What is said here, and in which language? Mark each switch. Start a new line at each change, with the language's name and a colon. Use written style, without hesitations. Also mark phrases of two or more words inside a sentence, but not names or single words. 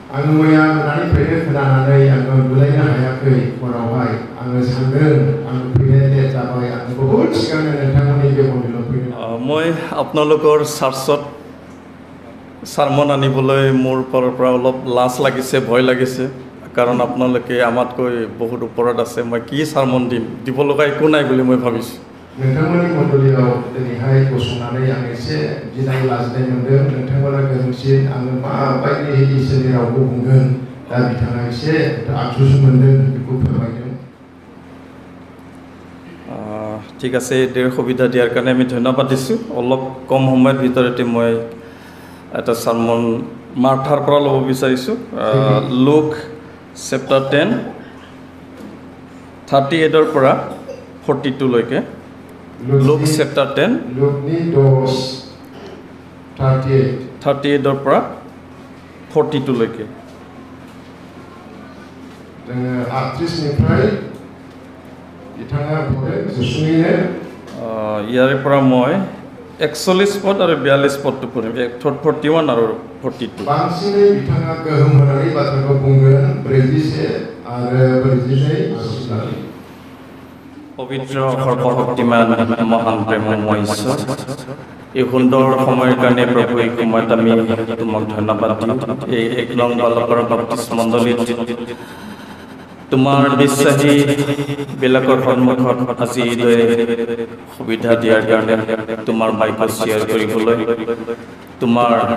Assamese: মই আপোনালোকৰ চাৰ্চত চাৰ্মন আনিবলৈ মোৰ পৰা অলপ লাজ লাগিছে ভয় লাগিছে কাৰণ আপোনালোকে আমাতকৈ বহুত ওপৰত আছে মই কি চাৰ্মন দিব লগা একো নাই বুলি মই ভাবিছোঁ
Bodo: नोंथांमोननि मण्डलीयाव दिनैहाय गसंनानै आं एसे गिनाय लाजिनाय मोनदों नोंथांमोना गोजौसिन आङो माबायदि इसोरनि रावखौ बुंगोन दा बिथाङा एसे आफसोस मोनदों बेखौ फोरमायदों
Assamese: ঠিক আছে এই সুবিধা দিয়াৰ কাৰণে আমি ধন্যবাদ দিছোঁ অলপ কম সময়ৰ ভিতৰতে মই এটা চাৰ্মন মাৰ্থাৰ পৰা ল'ব বিচাৰিছোঁ লুক চেপ্টাৰ 10 38ৰ পৰা 42 লৈকে লুক চেপ্টাৰ 10 38ৰ পৰা 42 লৈকে ইয়াৰে পৰা মই 41 পদ আৰু 42 পদটো পঢ়িম 41 আৰু 42
Bodo: बांसिनै बिथाङा गोहोम होनानै बाथ्राखौ बुंगोन 41 आरो 42
Assamese: পবিত্ৰ সৰ্বশক্তিমান মহান প্ৰেমময় ঈশ্বৰ এই সুন্দৰ সময়ৰ কাৰণে প্ৰভু এই সময়ত আমি তোমাক ধন্যবাদ দিওঁ এই 1 নং বালকৰ বাপ্তিস্ম মণ্ডলীত তোমাৰ বিশ্বাসী বিলাকৰ সন্মুখত আজি এইদৰে সুবিধা দিয়াৰ কাৰণে তোমাৰ বাক্য শ্বেয়াৰ কৰিবলৈ তোমাৰ